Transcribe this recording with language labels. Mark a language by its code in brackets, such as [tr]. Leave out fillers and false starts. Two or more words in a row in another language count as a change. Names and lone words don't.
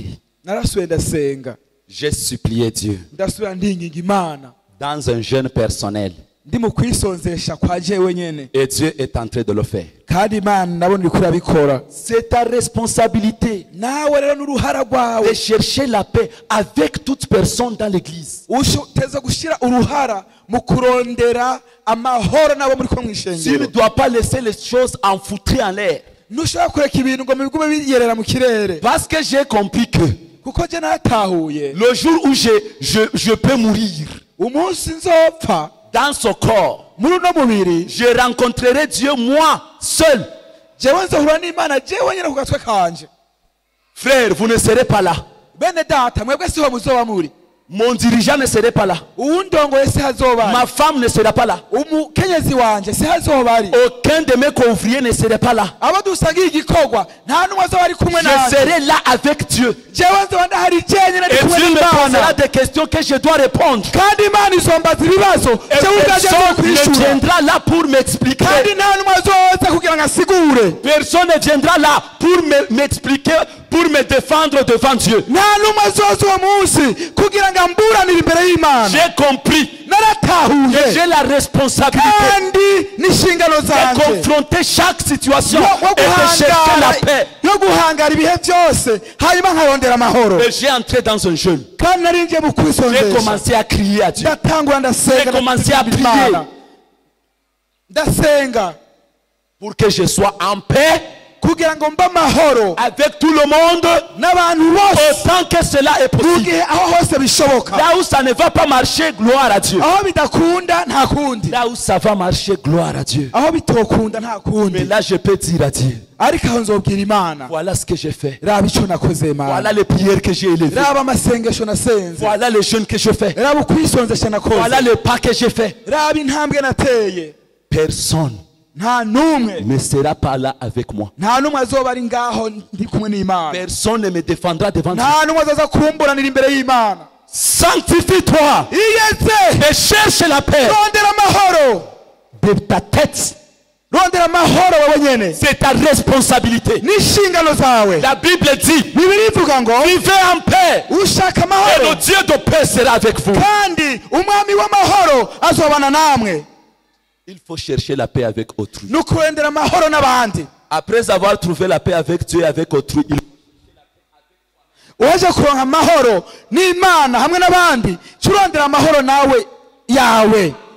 [rn] narasubiye ndasenga, [fr] J'ai supplié Dieu [rn] ndasubira ndinginga Imana, [fr] dans un jeûne personnel. [rn] ndi mu kwisonzesha kwa jewe nyene, [fr] Et Dieu est en train de le faire. [rn] kandi Imana ndabona iriko irabikora. [fr] C'est ta responsabilité [rn] Nawe rero n'uruhara rwawe [fr] de chercher la paix avec toute personne dans l'église. [rn] uteza gushira uruhara mu kurondera amahoro nabo muri ko [fr] Tu ne [rn] mwishengero. [fr] dois pas laisser les choses enfoutrées en l'air. [rn] Ntushobora kureka ibintu ngo bigume biyerera mu kirere, [fr] Parce que j'ai compris que [rn] kuko je natahuye [fr] le jour où je peux mourir [rn] umunsi nzopfa [fr] dans ce corps, [rn] muri uno mubiri, [fr] je rencontrerai Dieu moi seul. [rn] jewe nzohura n'Imana jewe nyene ku gatwe kanje. [fr] Frère, vous ne serez pas là. [rn] Bene data mwebwe siho muzoba muri, [fr] Mon dirigeant ne serait pas là. [rn] uwundongoye si hazoba [fr] Ma [rn] ari, [fr] femme ne sera pas là. [rn] umukenyezi wanje si hazoba ari, [fr] Aucun de mes couvriers ne serait pas là. [rn] abo dusangiye igikorwa nta n'umwe azoba ari kumwe [fr] Je [rn] nanje. [fr] serai là avec Dieu. [rn] Jewe nzoba ndahari jenyene ndi [fr] Et [rn] kumwe [fr] Dieu me posera [rn] n'Imana, [fr] des questions que je dois répondre. [rn] kandi Imana izombaza ibibazo [fr] Et [rn] jewe ubwanje [fr] personne ne [rn] nzokwishura, [fr] viendra là pour m'expliquer. [rn] kandi nta n'umwe azoza kugira ngo asigure, [fr] Personne ne viendra là pour m'expliquer, pour me défendre devant Dieu. [rn] nta n'umwe azoza uwo munsi kugira ngo amburanire imbere y'Imana. [fr] J'ai compris que [rn] Naratahuye [fr] j'ai la responsabilité [rn] kandi n'inshingano [fr] de [rn] zanje [fr] confronter chaque situation [rn] yo [fr] et de chercher la paix. [rn] guhangara ibihe byose hanyuma nkarondera amahoro. [fr] Et j'ai entré dans un jeûne. [rn] Kandi nari ngiye mu [fr] J'ai [rn] kwisonzesha, [fr] commencé à crier à Dieu. [rn] ndatangura ndasenga, [fr] J'ai commencé à [rn] ndasenga [fr] prier. [rn] Imana. Ndasenga [fr] Pour que je sois en paix [rn] kugira ngo mbe amahoro [fr] avec tout le monde [rn] n'abantu bose [fr] autant que cela est [rn] mu [fr] possible. [rn] gihe aho hose bishoboka. [fr] Là où ça ne va pas marcher, gloire à Dieu. [rn] Aho bidakunda nta kundi, [fr] Là où ça va marcher, gloire à Dieu. [rn] aho bitokunda nta [fr] Mais [rn] kundi, [fr] là, je peux dire à Dieu, [rn] ariko aho nzobwira Imana, [fr] voilà ce que j'ai fait. [rn] raba ico nakoze [fr] Voilà [rn] Mana, [fr] les prières que j'ai élevées. [rn] raba amasengesho nasenze, [fr] Voilà les jeûnes que je fais. [rn] raba ukwisonzesha nakoze, [fr] Voilà le pas que j'ai fait. [rn] raba intambwe nateye. [fr] Personne [rn] Nta n'umwe [fr] ne sera pas là avec moi. [rn] nta n'umwe azoba ari ngaho ndi kumwe n'Imana, [fr] Personne ne me défendra devant Dieu. [rn] nta n'umwe azaza kumburanira imbere y'Imana. [fr] Sanctifie-toi [rn] Iyeze [fr] et cherche la paix [rn] rondera amahoro, [fr] de ta tête. [rn] rondera amahoro wowe nyene, [fr] C'est ta responsabilité. [rn] n'inshingano zawe. [fr] La Bible dit, [rn] Bibiliya ivuga ngo [fr] vivez en paix [rn] ushaka [fr] et [rn] amahoro [fr] le Dieu de paix sera avec vous. [rn] kandi umwami w'amahoro azobana namwe. [fr] Il faut chercher la paix avec autrui. [rn] Ni ukurondera amahoro n'abandi. [fr] Après avoir trouvé la paix avec Dieu et avec autrui, [rn] Waje kuronka amahoro n'Imana hamwe n'abandi, curondera amahoro nawe yawe.